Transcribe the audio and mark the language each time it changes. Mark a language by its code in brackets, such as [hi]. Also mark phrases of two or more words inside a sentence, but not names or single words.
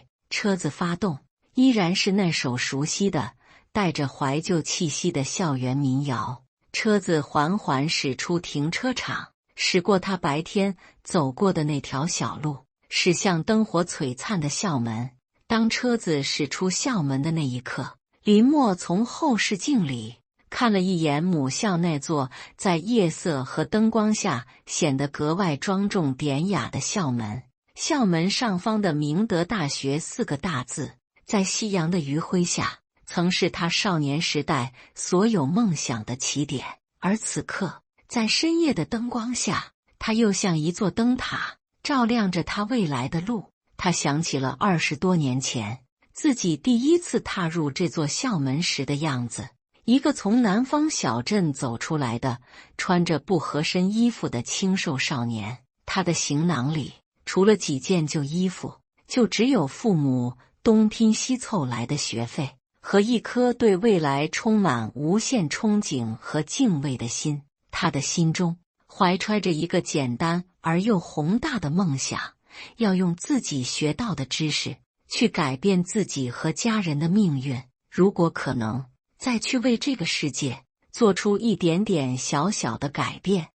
[zh] 車子發動，依然是那首熟悉的帶着懷舊氣息的校園民謠。車子緩緩駛出停車場，駛過他白天走過的那條小路，駛向燈火璀璨的校門。當車子駛出校門的那一刻，林默從後視鏡裡看了一眼母校那座在夜色和燈光下顯得格外莊重典雅的校門。校門上方的明德大學4個大字，在夕陽的餘暉下，曾是他少年時代所有夢想的起點。而此刻，在深夜的燈光下，它又像一座燈塔，照亮着他未來的路。他想起了20多年前自己第一次踏入這座校門時的樣子，一個從南方小鎮走出來的穿着不合身衣服的清瘦少年。他的行囊裡除了幾件舊衣服，就只有父母東拼西湊來的學費和一顆對未來充滿無限憧憬和敬畏的心。他的心中懷揣着一個簡單而又宏大的夢想，要用自己學到的知識去改变自己和家人的命運，如果可能，再去為這個世界做出一點點小小的改變。